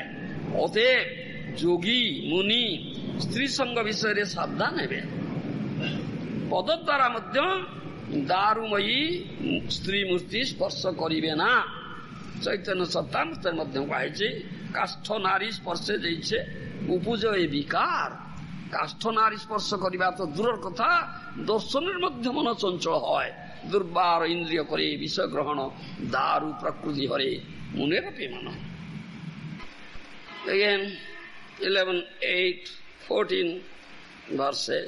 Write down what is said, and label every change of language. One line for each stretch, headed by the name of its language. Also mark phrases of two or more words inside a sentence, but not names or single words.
Odia: ଅତଏବ ଯୋଗୀ ମୁନି ସ୍ତ୍ରୀ ସଙ୍ଗ ବିଷୟରେ ସାବଧାନ ହେବେ। ପଦ ଦ୍ୱାରା ମଧ୍ୟ ଦାରୁମୟୀ ସ୍ତ୍ରୀ ମୂର୍ତ୍ତି ସ୍ପର୍ଶ କରିବେ ନା। ଚୈତନ୍ୟ ସତ୍ତାମୃତରେ ମଧ୍ୟ କୁହାଯାଇଛି, କାଷ୍ଠ ନାରୀ ସ୍ପର୍ଶେ ଦେଇছে ଉପୁଜ ଏ ବିକାର।
Bangla: কাষ্ঠ নারী স্পর্শ করিবা তো দূরের কথা, দর্শনের মধ্যে মন চঞ্চল হয়। দুর্বার ইন্দ্রিয় করে বিষয় গ্রহণ, দারু প্রকৃতি হরে মনের পেমান।
English: Again, 11, 8, 14 verses.